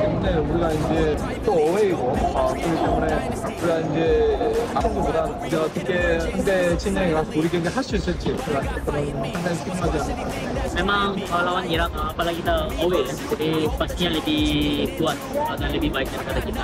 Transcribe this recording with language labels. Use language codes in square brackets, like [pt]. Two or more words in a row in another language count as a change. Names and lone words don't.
[ko] 때문에 우리가 이제 또 어웨이고 그렇기 때문에 우리가 이제 친구보다 우리가 어떻게 상대 진영에 가서 우리 경기 할 수 있을지 그런 상당히 궁금하지 않을까. [id] Memang lawan Irak apalagi kita away ya, jadi pastinya lebih kuat dan lebih baik daripada kita.